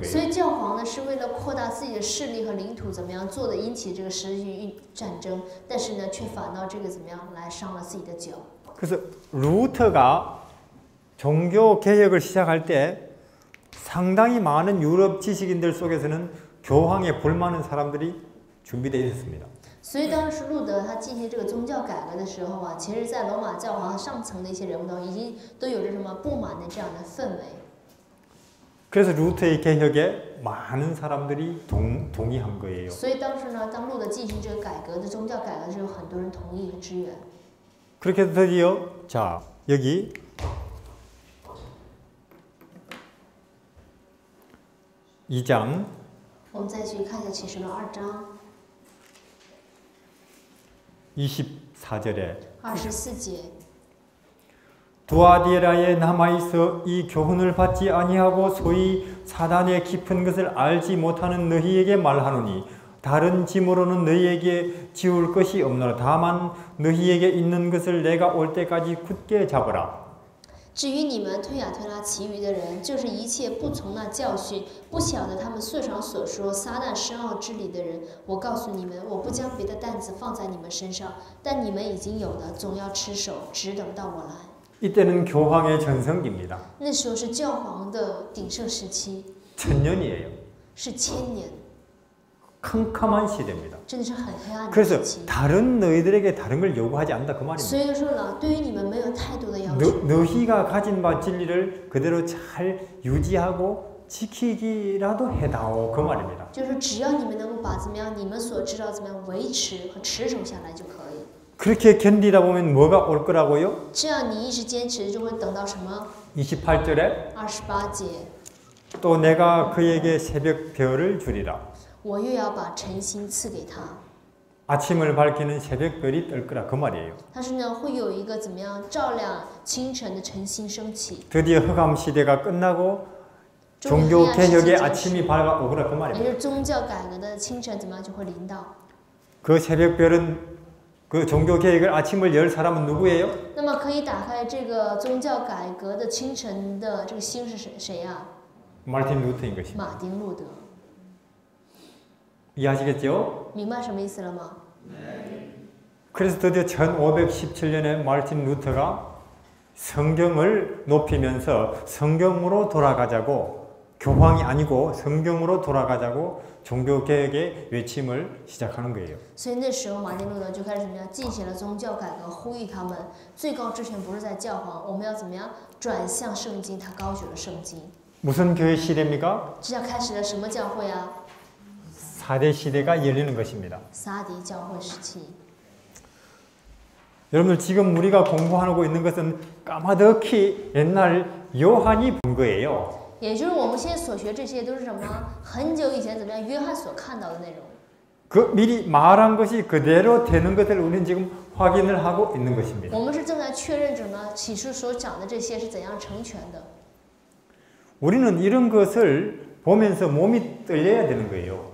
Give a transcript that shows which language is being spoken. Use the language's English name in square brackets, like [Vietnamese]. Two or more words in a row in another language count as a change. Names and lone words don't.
[Chinese] 所 [Korean] 거예요. [Chinese] 以教皇呢是为了扩大自己的势力和领土，怎么样做的引起这个十字军战争，但是呢却反倒这个怎么样来伤了自己的脚。 [Korean] 그래서 루터가 종교 개혁을 시작할 때 상당히 많은 유럽 지식인들 속에서는 교황에 불만은 사람들이 준비되어 있었습니다. [Chinese] 所以当时路德他进行这个宗教改革的时候啊，其实在罗马教皇上层的一些人物都已经都有着什么不满的这样的氛围。 [Korean] 그래서 루터의 개혁에 많은 사람들이 동의한 거예요. [Chinese] 所以当时呢，当路德进行这个改革的宗教改革的时候，很多人同意和支援。 [Korean] 그렇게 드디어 자 여기 이 장 [Chinese] 我们再去看一下启示录2章 [Korean] 24절에 [Chinese] 24节。 [Korean] 두아디에라에 남아있어 이 교훈을 받지 아니하고 소위 사단의 깊은 것을 알지 못하는 너희에게 말하노니 다른 짐으로는 너희에게 지울 것이 없노라. 다만 너희에게 있는 것을 내가 올 때까지 굳게 잡으라. [Chinese] 至于你们推雅推拉其余的人，就是一切不从那教训，不晓得他们素常所说撒旦深奥之理的人。我告诉你们，我不将别的担子放在你们身上，但你们已经有的，总要持守，只等到我来。 [Korean] 이때는 교황의 전성기입니다. [Chinese] 那时候是教皇的鼎盛时期， [Korean] 천년이에요. [Chinese] 是1000年， [Korean] 캄캄한 시대입니다. [Chinese] 真的是很黑暗的 [Korean] 그래서 [Chinese] 时期。 [Korean] 다른 너희들에게 다른 걸 요구하지 않는다 그 [Chinese] 所 [Korean] 말입니다. [Chinese] 以说呢，对于你们没有太多的要求， [Korean] 너희가 가진 바 진리를 그대로 잘 유지하고 지키기라도 해다오 그 말입니다. [Chinese] 就是只要你们能够把怎么样，你们所知道怎么样维持和持守下来就可以。 [Korean] 그렇게 견디다 보면 뭐가 올 거라고요? [Chinese] 这样你一直坚持，就会等到什么？ [Korean] 28절에 [Chinese] 28节， [Korean] 또 내가 그에게 새벽 별을 주리라. [Chinese] 我又要把晨星赐给他。 [Korean] 아침을 밝히는 새벽별이 뜰 거라 그 말이에요. [Chinese] 但是呢，会有一个怎么样照亮清晨的晨星升起。 [Korean] 드디어 흑암 시대가 끝나고 [Chinese] 终于 [Korean] 종교 [Chinese] 黑暗时 [Korean] 개혁의 [Chinese] 期结束， [Korean] 아침이 밝아오거라 그 [Chinese] 也 [Korean] 말입니다. [Chinese] 就是宗教改革的清晨，怎么样就会临到。 [Korean] 그 새벽별은 그 종교 개혁을 아침을 열 사람은 누구예요? [Chinese] 那么可以打开这个宗教改革的清晨的这个星是谁呀？ [Korean] 마르틴 루터인 것입니다. [Chinese] 马丁路德。 [Korean] 이해하시겠죠? [Chinese] 明白什么意思了吗？ [Korean] 그래서 드디어 1517년에 마르틴 루터가 성경을 높이면서 성경으로 돌아가자고 교황이 아니고 성경으로 돌아가자고 종교개혁의 외침을 시작하는 거예요. [Chinese] 所以那时候马丁路德就开始怎么样进行了宗教改革，呼吁他们最高之权不是在教皇，我们要怎么样转向圣经，他高举了圣经。 [Korean] 무슨 교회 시대입니까? [Chinese] 这下开始了什么教会啊？ [Korean] 4대 시대가 열리는 것입니다. [Chinese] 撒迪教会时期。 [Korean] 여러분들 지금 우리가 공부하고 있는 것은 까마득히 옛날 요한이 본 거예요. [Chinese] 也就是我们现在所学这些都是什么？很久以前怎么样？约翰所看到的内容。 [Korean] 그 미리 말한 것이 그대로 되는 것을 우리는 지금 확인을 하고 있는 것입니다. [Chinese] 我们是正在确认着呢，启示所讲的这些是怎样成全的。 [Korean] 우리는 이런 것을 보면서 몸이 떨려야 되는 거예요.